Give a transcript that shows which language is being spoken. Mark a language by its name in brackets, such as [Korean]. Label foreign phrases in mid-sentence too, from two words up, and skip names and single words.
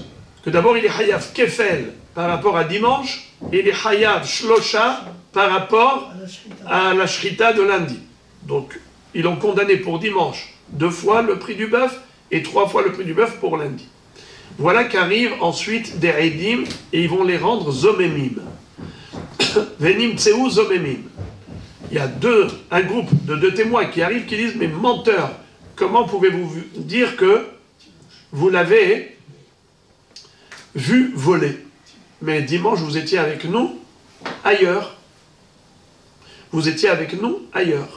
[French] Que d'abord, il est [Hebrew] חייב כפל [French] par rapport à dimanche et il est [Hebrew] חייב שלושה [French] par rapport à la shrita de lundi. Donc, ils l'ont condamné pour dimanche 2 fois le prix du bœuf et 3 fois le prix du bœuf pour lundi. Voilà qu'arrivent ensuite des Eidim et ils vont les rendre zomemim. [Hebrew] ונמצאו זוממים. [French] Il y a un groupe de 2 témoins qui arrivent qui disent mais menteur, comment pouvez-vous dire que vous l'avez vu voler? Mais dimanche vous étiez avec nous ailleurs. Vous étiez avec nous ailleurs.